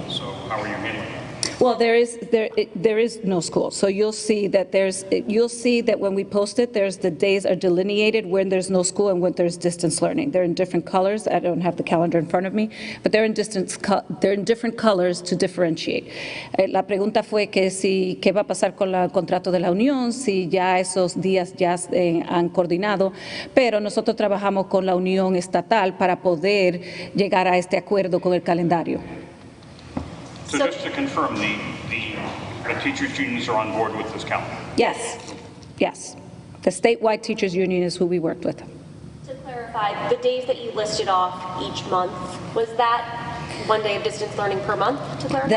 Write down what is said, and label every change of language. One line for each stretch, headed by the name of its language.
English: So how are you handling that? Well, there is no school. So you'll see that when we post it, the days are delineated when there's no school and when there's distance learning. They're in different colors. I don't have the calendar in front of me, but they're in different colors to differentiate.
Spanish: La pregunta fue que qué va a pasar con el contrato de la unión, si ya esos días ya han coordinado, pero nosotros trabajamos con la unión estatal para poder llegar a este acuerdo con el calendario.
English: So just to confirm, the teachers' unions are on board with this calendar? Yes, yes. The statewide teachers' union is who we worked with. To clarify, the days that you listed off each month, was that 1 day of distance learning per month, to clarify?